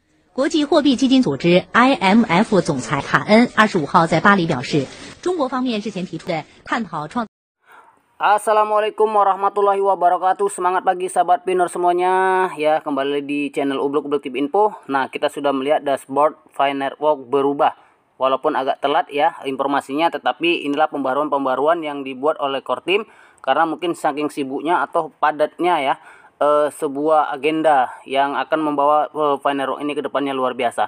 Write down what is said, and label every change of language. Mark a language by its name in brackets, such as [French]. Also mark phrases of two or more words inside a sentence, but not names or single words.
[Chinese] 国际货币基金组织 IMF 总裁卡恩25号在巴黎表示，中国方面之前提出的探讨创。 [Arabic] السلام عليكم ورحمة الله وبركاته. [Indonesian] Semangat pagi sahabat pinner semuanya. Ya, kembali di channel Ubluk TV Info. Nah, kita sudah melihat dashboard Finerwalk berubah. Walaupun agak telat ya informasinya, tetapi inilah pembaruan-pembaruan yang dibuat oleh [English] core team [Indonesian] karena mungkin saking sibuknya atau padatnya ya sebuah agenda yang akan membawa Finerwalk ini ke depannya luar biasa.